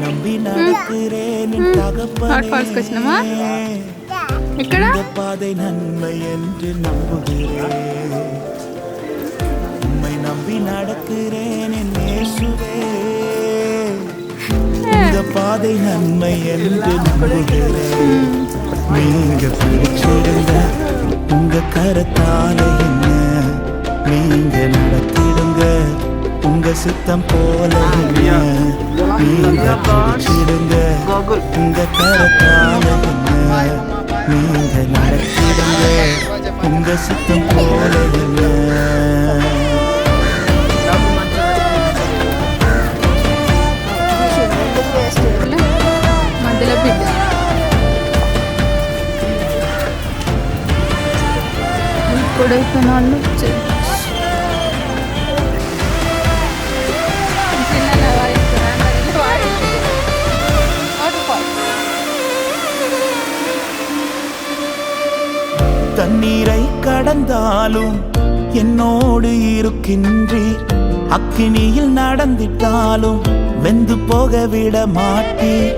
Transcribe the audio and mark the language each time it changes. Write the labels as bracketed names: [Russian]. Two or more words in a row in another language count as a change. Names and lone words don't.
[Tamil] நம்பி நடக்கிறேன் என் [Telugu] హాట్ ఫాల్స్కి వచ్చినామా ఎక్కడ [Tamil] பாதை நன்மை என்று நம்புகிறேன் உம்மை நம்பி நடக்கிறேன் என் இயேசுவே இந்த பாதை நன்மை என்று நம்புகிறேன் நீங்க பிடிச்சிடுங்க உங்க கரத்தால என்ன நீங்க நடத்திடுங்க உங்க சித்தம் போல என்ன நீங்க பிடிச்சிடுங்க உங்க கரத்தால என்ன நீங்க நடத்திடுங்க உங்க சித்தம் போல என்ன [Telugu] మధ్యలో బిడ్డ కొడైకెనాల్లో [Tamil] தண்ணீரை கடந்தாலும் என்னோடு இருக்கின்றீர் அக்கினியில் நடந்திட்டாலும் வெந்து போக விட மாட்டீர்